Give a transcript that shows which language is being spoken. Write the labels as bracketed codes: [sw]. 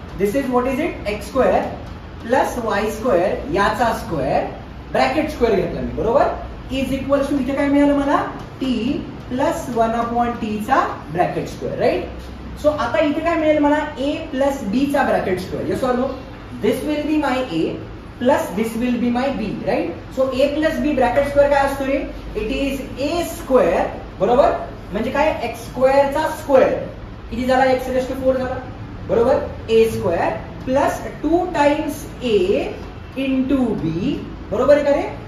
[en] this is what is it, [mr] x square plus y square याचा square bracket square घेतला मी. बरोबर. Is equal to इथे काय मिळालं मला, टी प्लस 1/t चा ब्रॅकेट स्क्वेअर, राईट. सो आता इथे काय मिळेल मला, a प्लस b चा bracket square. [en] Yes or no. This will be my a plus this will be my b, right. [mr] So a plus b bracket square काय असतो रे, [en] It is a square. [mr] बरोबर. म्हणजे काय, एक्स स्क्वेअर चा square किती झाला, x raise to 4 झाला. बरोबर. a square plus 2 times a into b. बरोबर आहे का रे.